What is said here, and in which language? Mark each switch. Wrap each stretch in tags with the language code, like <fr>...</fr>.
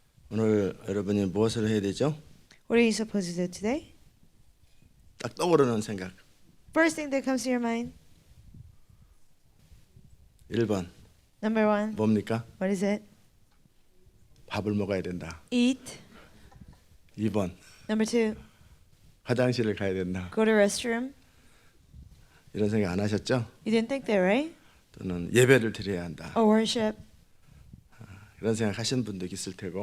<ko>오늘 여러분이 무엇을 해야 되죠?</ko> <en>What are you supposed to do today?</en> <ko>딱 떠오르는 생각.</ko> <en>First thing that comes to your mind.</en> <ko>1번</ko> <en>Number one.</en> <ko>뭡니까?</ko> <en>What is it?</en> <ko>밥을 먹어야 된다.</ko> <en>Eat.</en> <ko>2번</ko> <en>Number two.</en> <ko>화장실을 가야 된다.</ko> <en>Go to restroom.</en> <ko>이런 생각 안 하셨죠?</ko> <en>You didn't think that, right?</en> <ko>또는 예배를 드려야 한다.</ko> <en>Or worship.</en> <ko>이런 생각 하신 분도 있을 테고</ko>